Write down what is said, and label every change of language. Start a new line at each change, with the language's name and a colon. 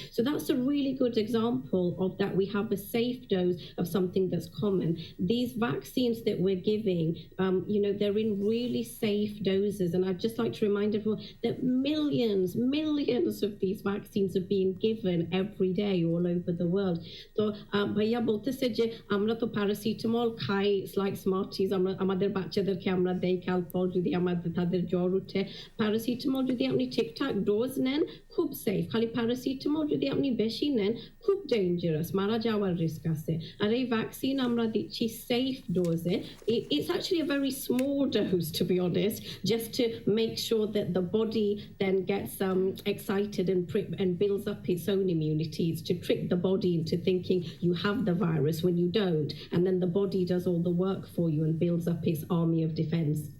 English: So that's a really good example of that. We have a safe dose of something that's common. These vaccines that we're giving, they're in really safe doses. And I'd just like to remind everyone that millions of these vaccines are being given every day all over the world.
Bangla: So ভাইয়া বলতেছে যে আমরা তো paracetamol খাই like স্মার্টিজ, আমরা আমাদের বাচ্চাদেরকে আমরা দেই ক্যালপল যদি তাদের জ্বর উঠে। প্যারাসিটামল যদি আপনি ঠিকঠাক ডোজ নেন খুব সেফ, খালি প্যারাসিটামল যদি আপনি বেশি নেন খুব ডেঞ্জারাস, মারা যাওয়ার রিস্ক আছে। আর এই ভ্যাকসিন আমরা দিচ্ছি safe ডোজে।
English: It's actually a very small dose, to be honest, just to make sure that the body then gets excited and builds up its own immunity. It's to trick the body into thinking you have the virus when you don't, and then the body does all the work for you and builds up its army of defense.